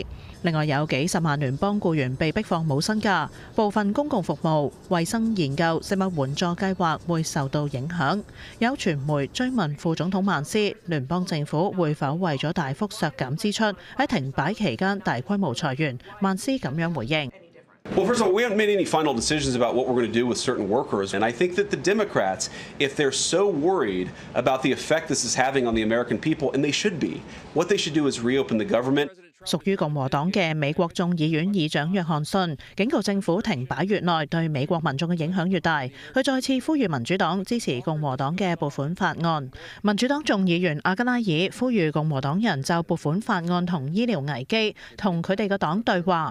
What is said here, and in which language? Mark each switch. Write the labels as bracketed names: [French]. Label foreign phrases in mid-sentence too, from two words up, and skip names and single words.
[Cantonese] 另外有幾十萬聯邦僱員被逼放冇薪假，部分公共服務、衛生研究、食物援助計劃會受到影響。有傳媒追問副總統曼斯，聯邦政府會否為咗大幅削減支出，喺停擺期間大規模裁員。曼斯咁樣回應。 [English] Well, first of all, we haven't made any final decisions about what we're going to do with certain workers. And I think that the Democrats, if they're so worried about the effect this is having on the American people, and they should be, what they should do is reopen the government. [Cantonese] 屬於共和黨嘅美國眾議院議長約翰遜警告政府停擺越耐，對美國民眾嘅影響越大。佢再次呼籲民主黨支持共和黨嘅撥款法案。民主黨眾議員阿加拉爾呼籲共和黨人就撥款法案同醫療危機同佢哋嘅黨對話。